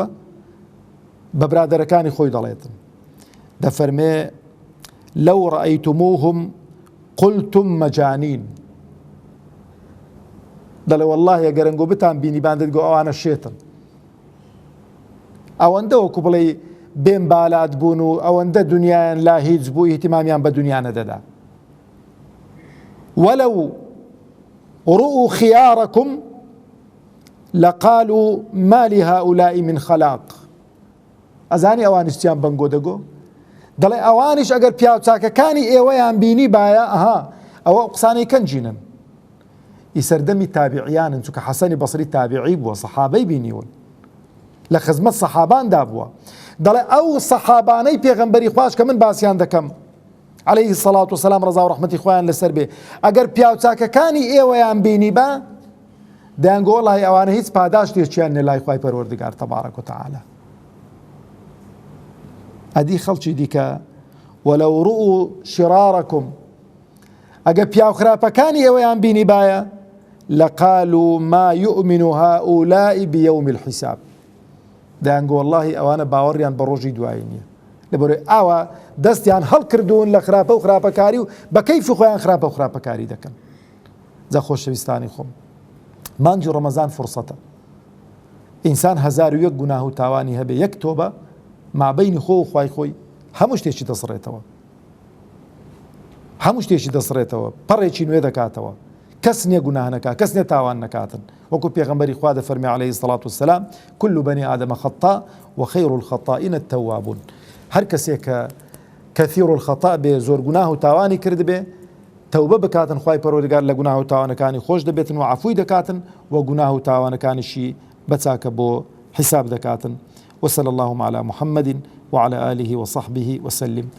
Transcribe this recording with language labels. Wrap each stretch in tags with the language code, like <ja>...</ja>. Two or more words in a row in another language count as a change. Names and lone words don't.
<ckb>بە برادەرەکانی خۆی دەڵێتن، دەفەرمێ</ckb> <ar>لەو ڕەئەیتموهم قلتم مەجانین،</ar> <ckb>دەڵێ واللهی ئەگەر ئەنگۆ بتان بینی باندت گۆ ئەوانە شێتن، ئەوەندە وەکو بڵێ بێن بالات بوون و ئەوەندە دنیایان لا هیچ بوو، ئیهتیمامیان بە دنیا نەدەدا.</ckb> <ar>وەلەو رؤوا خياركم لقالوا ما لهؤلاء من خلاق.</ar> <ckb>ئەزانی ئەوانیشتیان بەنگۆ دەگۆ، دەڵێ ئەوانیش ئەگەر پیاو چاکەکانی ئێوەیان بینی باە ئەها ئەوە قسانەی کەنجینن. ئیسەردەمی تابعیانن، چونکە حەسەنی بەسری تابعی بووە، سەحابەی بینیون، لە خزمەت سەحاباندا بووە. دەڵێ ئەو سەحابانەی پێغەمبەری خوش کە من باسییان دەکەم</ckb> <ar>عليه الصلاة والسلام</ar> <ckb>ڕزا و ڕەحمەتی خۆیان لەسەر بێ، ئەگەر پیاو چاکەکانی ئێوەیان بینی بە دەیانگۆ وەڵڵاهی ئەوانە هیچ پاداشتێکیان نێ لای خوای پەروەردگار</ckb> <ar>تەبارەک و تەعالە.</ar> <ckb>ئەدی خەڵکی دیکە</ckb> <ar>وەلەو ڕؤوا شرارەکم،</ar> <ckb>ئەگەر پیاو خراپەکانی ئێوەیان بینی باە</ckb> <ar>لقالوا ما يؤمن هؤلاء بيوم الحساب،</ar> <ckb>دەیانگۆ وەڵڵاهی ئەوانە باوەڕیان بە ڕۆژی دوایی نییە، لەبەرەوەی ئاوا دەستیان هەڵکردوون لە خراپە و خراپەکاری و بە کەیفی خۆیان خراپە و خراپەکاری دەکەن. جا خۆشەویستانی خۆم، مانگی ڕەمەزان فرسەتە، ئینسان 1001 گوناه و تاوانی هەبێ، یەک تۆبە مابەینی خۆ و خوای خۆی هەموو شتێکی دەسڕێتەوە، هەموو شتێکی دەسڕێتەوە، پەڕێکی نوێ دەکاتەوە، کەس نییە گوناه نەکات، کەس نییە تاوان نەکاتن. وەکو پێغەمبەری خوا دەفەرمێ</ckb> <ar>عليه الصلاة والسلام كل بني آدم خطاء وخير الخطائين التوابون.</ar> <ckb>هەر کەسێک کە</ckb> <ar>کەثیر الخطاء</ar> <ckb>بێ، زۆر گوناه و تاوانی کرد بێ، تەوبە بکاتن، خوای پەروەردگار لە گوناه و تاوانەکانی خۆش دەبێتن و عەفوی دەکاتن و گوناه و تاوانەکانیشی بەچاکە بۆ حساب دەکاتن.</ckb> <ar>وصلى اللهم على محمد وعلى آله وصحبه وسلم.</ar>